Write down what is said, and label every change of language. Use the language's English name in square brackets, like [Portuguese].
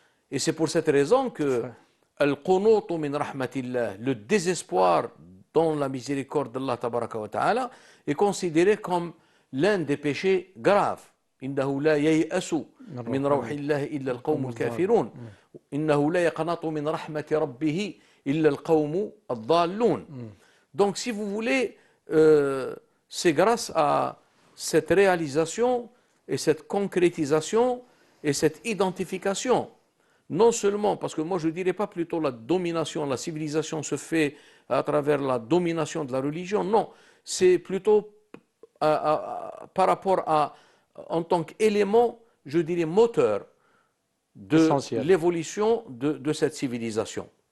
[French] Et c'est pour cette raison que al-qunutu min rahmatillah, le désespoir dans la miséricorde d'Allah tabaraka wa ta'ala, est considéré comme l'un des péchés graves. [Arabic] إنه لا ييأس من روح الله إلا القوم الكافرون إنه لا يقنط من رحمة ربه إلا القوم الضالون. [French] Donc si vous voulez, c'est grâce à cette réalisation et cette concrétisation et cette identification, non seulement, parce que moi je ne dirais pas plutôt la domination, la civilisation se fait à travers la domination de la religion, non, c'est plutôt par rapport à, en tant qu'élément, je dirais, moteur de l'évolution de cette civilisation.